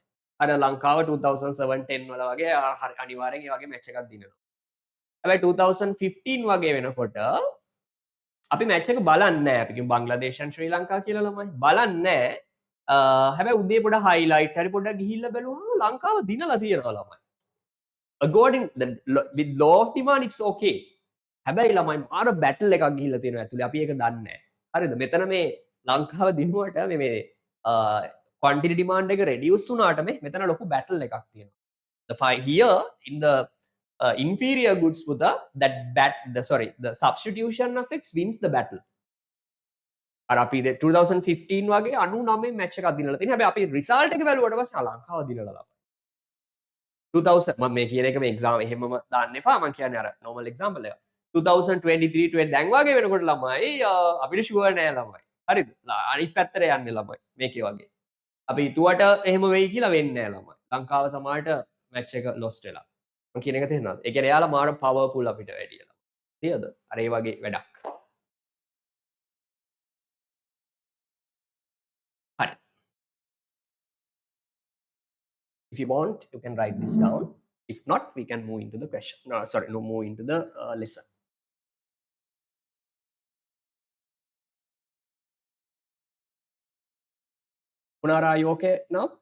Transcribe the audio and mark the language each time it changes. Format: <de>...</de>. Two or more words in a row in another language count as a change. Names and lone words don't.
<si>අර ලංකාව 2007 10 වල වගේ අනිවාර්යෙන් ඒ වගේ මැච් එකක් දිනනවා. හැබැයි 2015 වගේ වෙනකොට අපි මැච් එක බලන්නේ නැහැ. අපි කියමු බංග්ලාදේශන් ශ්‍රී ලංකා කියලා ළමයි. බලන්නේ නැහැ. හැබැයි උදේ පොඩ highlight හරි පොඩ්ඩක් ගිහිල්ලා බැලුවම ලංකාව දිනලා තියෙනවා ළමයි.</si> <en>According with law of demand it's okay.</en> <si>හැබැයි ළමයි මාර බැටල් එකක් ගිහිල්ලා තියෙනවා ඇතුලේ. අපි ඒක දන්නේ නැහැ. හරිද? මෙතන මේ ලංකාව දිනුවට මේ</si> <en>quantity demand</en> <si>එක reduce වුණාට මෙතන ලොකු බැටල් එකක් තියෙනවා.</si> <en>Here in the inferior goods පුතා the substitution effects wins the battle.</en> <si>අර අපි 2015 වගේ 99 මැච් එකක් දිනලා තියෙනවා. හැබැයි අපි රිසල්ට් එක බැලුවට පස්සේ ලංකාව දිනලා ළමයි. 2000 මම මේ කියන එක මේ එක්සාම් එහෙමම දාන්න එපා. මම කියන්නේ අර</si> <en>normal example</en> <si>එක. 2023 20 දැන් වගේ වෙනකොට ළමයි අපිට ෂුවර් නෑ ළමයි. හරිද? අනිත් පැත්තට යන්නේ ළමයි. මේකේ වගේ. අපි හිතුවට එහෙම වෙයි කියලා වෙන්නේ නෑ ළමයි. ලංකාව සමහරට මැච් එක lost වෙලා. මම කියන එක තේරෙනවද? ඒ කියන්නේ එයාලා මාර powerful අපිට වැඩිය. තේරෙද? අර ඒ වගේ වැඩක්. හරි.</si> <en>If you want, you can write this down. If not, we can move into the question. Move into the lesson. Punara, are you okay now?</en>